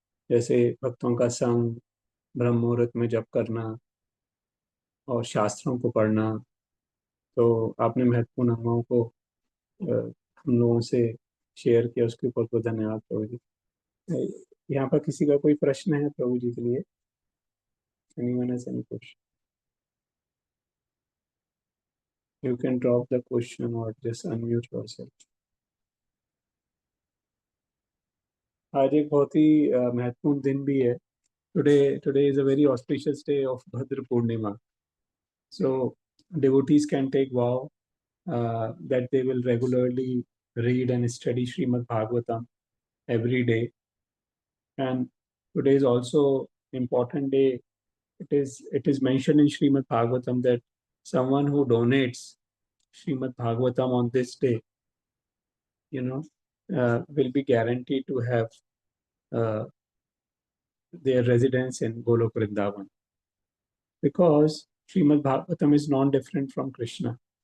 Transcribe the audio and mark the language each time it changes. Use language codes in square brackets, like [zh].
[hi] जैसे भक्तों का संग, ब्रह्म मुहूर्त में जप करना, और शास्त्रों को पढ़ना। तो आपने महत्वपूर्ण अंगों को हम लोगों से शेयर किया, उसके ऊपर बहुत धन्यवाद प्रभु जी। यहाँ पर किसी का कोई प्रश्न है प्रभु जी के लिए? [en] Anyone has any question? You can drop the question or just unmute yourself. [hi] आज एक बहुत ही महत्वपूर्ण दिन भी है। [en] Today is a very auspicious day of Bhadra Purnima. So devotees can take vow that they will regularly read and study Srimad Bhagavatam every day. And today is also important day. It is mentioned in Srimad Bhagavatam that someone who donates Srimad Bhagavatam on this day, will be guaranteed to have uh, their residence in Golok Vrindavan, because Srimad Bhagavatam is non-different from Krishna.